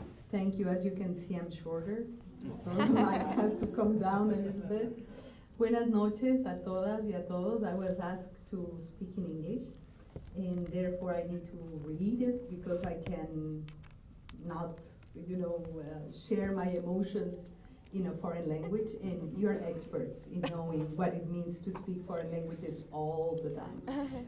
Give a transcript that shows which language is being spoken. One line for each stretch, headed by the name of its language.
English: Thank you. As you can see, I'm shorter, so the mic has to come down a little bit.
Spanish: Buenas noches a todas y a todos.
English: I was asked to speak in English, and therefore I need to read it because I can not, share my emotions in a foreign language, and you're experts in knowing what it means to speak foreign languages all the time.